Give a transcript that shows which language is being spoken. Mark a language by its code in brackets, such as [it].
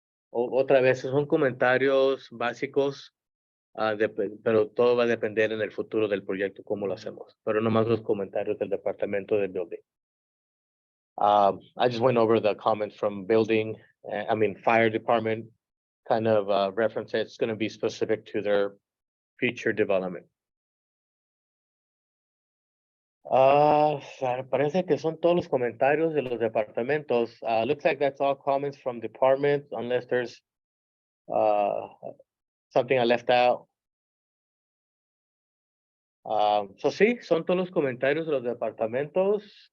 [es] Otra vez, son comentarios básicos, pero todo va a depender en el futuro del proyecto, cómo lo hacemos. Pero nomás los comentarios del departamento de building. [en] I just went over the comments from building, fire department, kind of reference. It's going to be specific to their future development. [es] Parece que son todos los comentarios de los departamentos. [en] Looks like that's all comments from departments, unless there's something I left out. [es] So sí, son todos los comentarios de los departamentos.